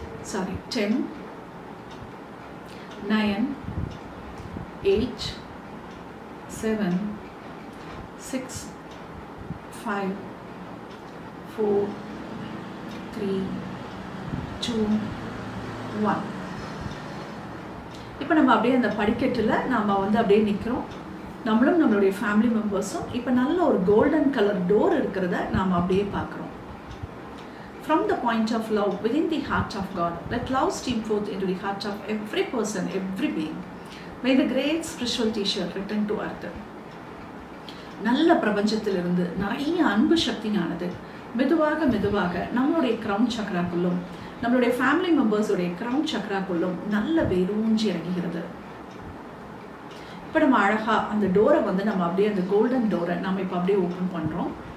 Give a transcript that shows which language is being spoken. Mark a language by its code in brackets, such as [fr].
[en] 10, 9, 8, 7, 6, 5, 4, 3, 2, 1. [ta] இப்போ நம்ம அப்படியே அந்த படிக்கட்டுல நாம வந்து அப்படியே நிக்கிறோம். நம்மளும் நம்மளுடைய ஃபேமிலி மெம்பர்ஸும் இப்போ நல்ல ஒரு கோல்டன் கலர் டோர் இருக்கிறத நாம அப்படியே பார்க்கிறோம். [en] From the point of love within the heart of God, let love stream forth into the heart of every person, every being. May the great spiritual teacher return to earth. [ta] நல்ல பிரபஞ்சத்திலிருந்து நிறைய அன்பு சக்தியானது மெதுவாக மெதுவாக நம்மளுடைய கிரவுன் சக்ராக்குள்ளும் நம்மளுடைய family மெம்பர்ஸோடைய crown சக்ராக்குள்ளும் நல்ல வேரூன்றி இறங்குகிறது. இப்போ நம்ம அழகா அந்த டோரை வந்து நம்ம அப்படியே அந்த கோல்டன் டோரை நம்ம இப்போ அப்படியே ஓப்பன் பண்றோம்.